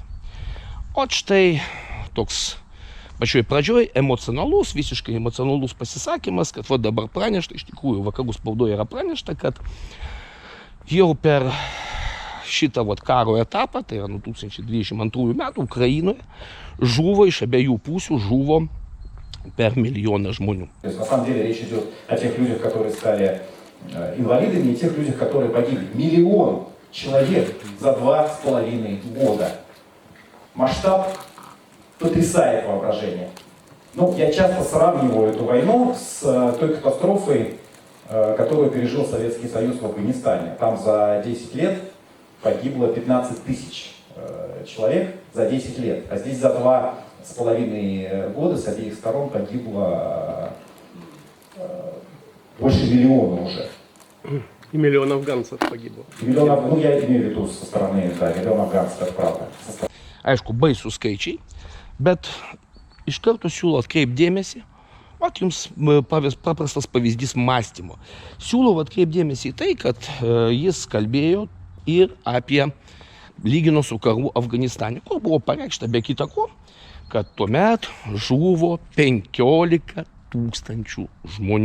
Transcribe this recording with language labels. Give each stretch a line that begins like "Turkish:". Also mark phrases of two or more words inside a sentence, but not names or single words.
Lithuanian: O štai toks pačioj pradžioj visiškai emocionalus pasisakymas, kad dabar pranešta, iš tikrųjų vakarų spaudoje yra pranešta, kad jau per šitą karo etapą, tai yra 2022 metų Ukrainoje, žuvo iš abiejų pusių, žuvo per 1 milijoną žmonių.
Russian: На самом деле речь идет о тех людях, которые стали инвалидами, и тех людях, которые погибли. 1 миллион человек за 2,5 года. Масштаб потрясает воображение. Я часто сравниваю эту войну с той катастрофой, которую пережил Советский Союз в Афганистане. Там за 10 лет погибло 15 тысяч человек за 10 лет, а здесь за 2,5 года с обеих сторон погибло больше 1 миллиона уже. И миллион афганцев погибло. Миллион, я имею в виду со стороны, да, 1 миллион афганцев, это правда.
Lithuanian: Aišku, baisų skaičiai, bet iš karto siūlau atkreipti dėmesį, Vat jums paprastas pavyzdys mąstymo. Siūlau atkreipdėmėsi į tai, kad jis kalbėjo ir apie lygino su karu Afganistane, kur buvo pareikšta be kita ko, kad tuomet žuvo 15 000 žmonių.